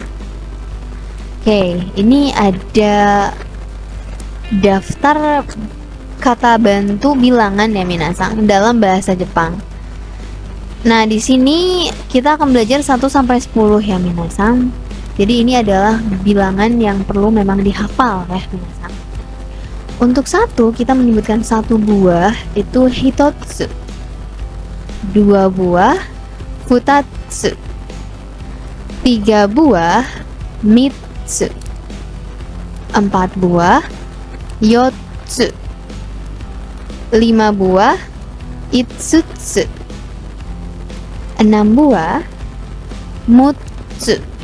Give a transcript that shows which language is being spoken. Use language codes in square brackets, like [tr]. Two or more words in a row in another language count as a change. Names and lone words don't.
[id] Oke, ini ada daftar kata bantu bilangan ya minasang dalam bahasa Jepang. Nah, di sini kita akan belajar 1 sampai 10 ya minasang. Jadi ini adalah bilangan yang perlu memang dihafal ya minasang. Untuk 1 kita menyebutkan 1 buah itu hitotsu, 2 buah futatsu, 3 buah mitsu, 4 buah yotsu, 5 buah itsutsu, 6 buah mutsu,